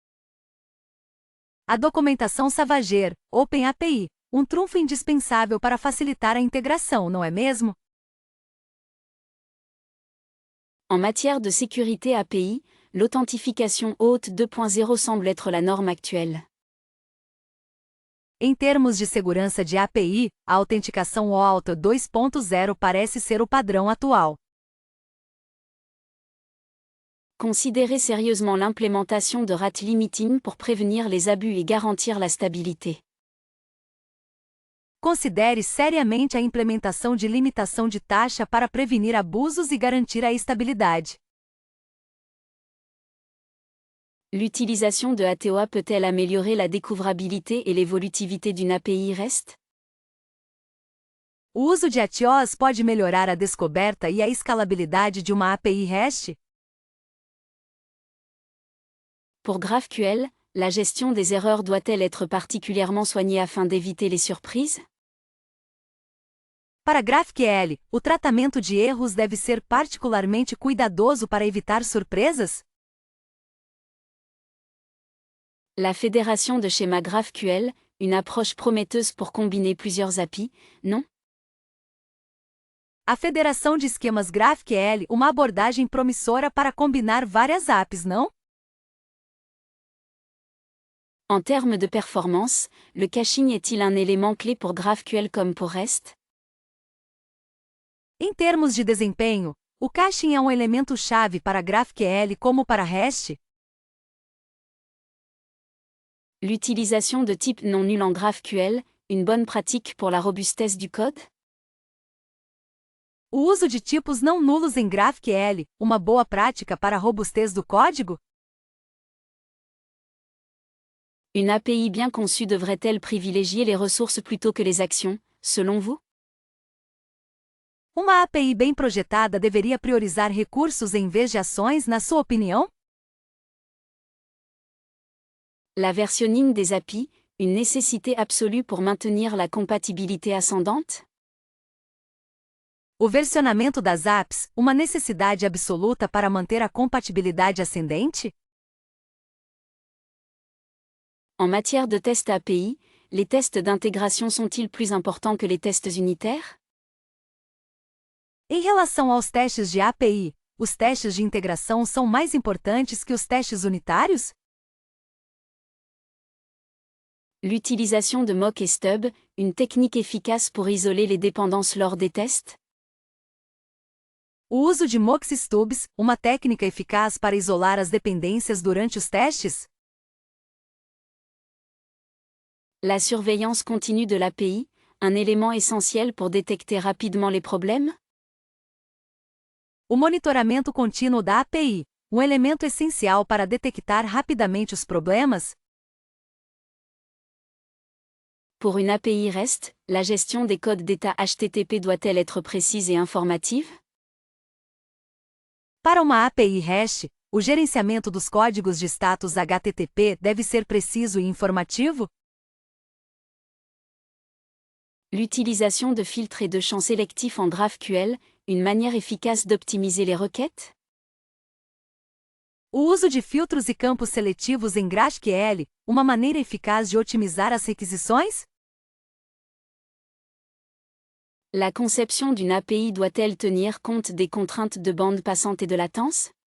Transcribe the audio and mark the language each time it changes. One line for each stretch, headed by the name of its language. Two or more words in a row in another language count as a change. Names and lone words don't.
Portuguese: A documentação Swagger, OpenAPI, um trunfo indispensável para facilitar a integração, não é mesmo?
French: En matière de sécurité API, l'authentification OAuth 2.0 semble être la norme actuelle.
Portuguese: Em termos de segurança de API, a autenticação OAuth 2.0 parece ser o padrão atual.
French: Considérez sérieusement l'implémentation de
English: rate limiting
French: pour prévenir les abus et garantir la stabilité.
Portuguese: Considere seriamente a implementação de limitação de taxa para prevenir abusos e garantir a estabilidade.
French: L'utilisation de ATOA peut-elle améliorer la découvrabilité et l'évolutivité d'une API REST?
Portuguese: O uso de ATOAs pode melhorar a descoberta e a escalabilidade de uma API REST?
French: Pour GraphQL, la gestion des erreurs doit-elle être particulièrement soignée afin d'éviter les surprises?
Portuguese: Para GraphQL, o tratamento de erros deve ser particularmente cuidadoso para evitar surpresas?
French: La fédération de schémas GraphQL, une approche prometteuse pour combiner plusieurs API, non?
Portuguese: A federação de esquemas GraphQL, uma abordagem promissora para combinar várias APIs, não?
French: En termes de performance, le caching est-il un élément clé pour GraphQL comme pour REST?
Portuguese: Em termos de desempenho, o caching é um elemento-chave para GraphQL como para REST?
French: L'utilisation de types non nuls en GraphQL, une bonne pratique pour la robustesse du code?
Portuguese: O uso de tipos não nulos em GraphQL, uma boa prática para a robustez do código?
French: Une API bien conçue devrait-elle privilégier les ressources plutôt que les actions, selon vous?
Portuguese: Uma API bem projetada deveria priorizar recursos em vez de ações, na sua opinião?
French: La versionning des API, une nécessité absolue pour maintenir la compatibilité ascendante?
Portuguese: O versionamento das apps, uma necessidade absoluta para manter a compatibilidade ascendente?
French: En matière de tests API, les tests d'intégration sont-ils plus importants que les tests unitaires?
Portuguese: Em relação aos testes de API, os testes de integração são mais importantes que os testes unitários?
French: L'utilisation de mock et stub, une technique efficace pour isoler les dépendances lors des tests?
Portuguese: O uso de mocks e stubs, uma técnica eficaz para isolar as dependências durante os testes?
French: La surveillance continue de l'API, un élément essentiel pour détecter rapidement les problèmes?
Portuguese: O monitoramento contínuo da API, um elemento essencial para detectar rapidamente os problemas?
French: Pour une API REST, la gestion des codes d'état HTTP doit-elle être précise et informative?
Portuguese: Para uma API REST, o gerenciamento dos códigos de status HTTP deve ser preciso e informativo?
French: L'utilisation de filtres et de champs sélectifs en GraphQL, une manière efficace d'optimiser les requêtes?
Portuguese: O uso de filtros e campos seletivos em GraphQL, uma maneira eficaz de otimizar as requisições?
French: La conception d'une API doit-elle tenir compte des contraintes de bande passante et de latence?